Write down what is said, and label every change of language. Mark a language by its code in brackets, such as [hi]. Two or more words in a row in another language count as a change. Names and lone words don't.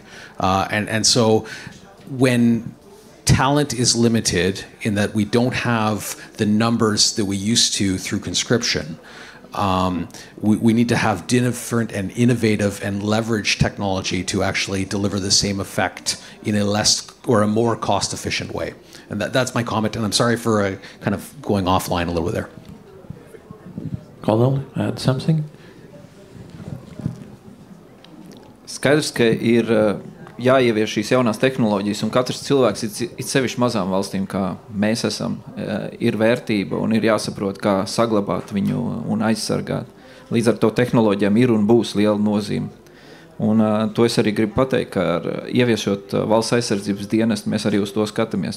[en] And so when talent is limited in that we don't have the numbers that we used to through conscription, we need to have different and innovative and leverage technology to actually deliver the same effect in a less or a more cost-efficient way. And that's my comment, and I'm sorry for kind of going offline a little bit there. Colonel, add something? [lv] Skaidrs, ka ir jāievieš šīs jaunās tehnoloģijas, un katrs cilvēks, it sevišķi mazām valstīm, kā mēs esam, ir vērtība un ir jāsaprot, kā saglabāt viņu un aizsargāt. Līdz ar to tehnoloģijām ir un būs liela nozīme. Un to es arī gribu pateikt, ka ieviešot valsts aizsardzības dienestu, mēs arī uz to skatāmies.